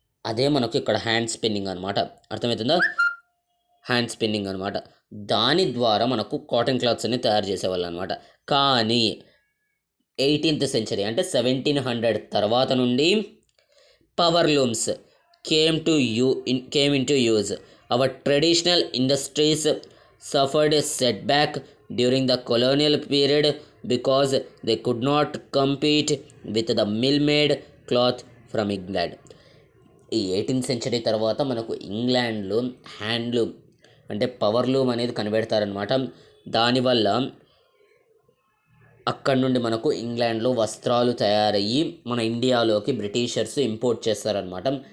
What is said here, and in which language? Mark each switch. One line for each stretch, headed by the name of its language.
Telugu: అదే మనకు ఇక్కడ హ్యాండ్ స్పిన్నింగ్ అనమాట. అర్థమవుతుందా? హ్యాండ్ స్పిన్నింగ్ అనమాట. దాని ద్వారా మనకు కాటన్ క్లాత్స్ అన్ని తయారు చేసేవాళ్ళు అనమాట. కానీ 18th సెంచరీ అంటే 1700 తర్వాత నుండి power looms
English: came into use. Our traditional industries suffered a setback during the colonial period because they could not compete with the mill-made cloth from England.
Telugu: ఈ 18th సెంచరీ తర్వాత మనకు ఇంగ్లాండ్లో హ్యాండ్లూమ్ అంటే powerloom అనేది కనిపెడతారనమాట. దానివల్ల అక్కడ నుండి మనకు ఇంగ్లాండ్లో వస్త్రాలు తయారయ్యి మన ఇండియాలోకి బ్రిటిషర్స్ ఇంపోర్ట్ చేస్తారనమాట.